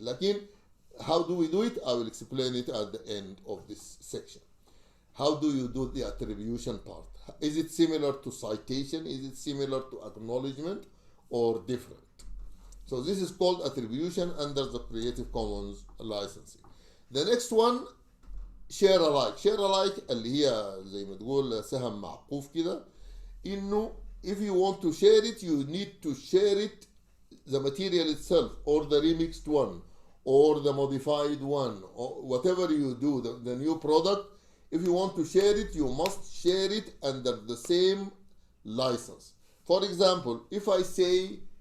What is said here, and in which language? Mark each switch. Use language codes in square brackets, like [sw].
[en] لكن how do we do it? I will explain it at the end of this section. How do you do the attribution part? Is it similar to citation? Is it similar to acknowledgement or different? So this is called attribution under the Creative Commons licensing. The next one, share alike. Share alike [ar] اللي هي زي ما تقول سهم معقوف كده. [en] إنه if you want to share it, you need to share it, the material itself, or the remixed one, or the modified one, or whatever you do, the new product. If you want to share it, you must share it under the same license. For example, if I say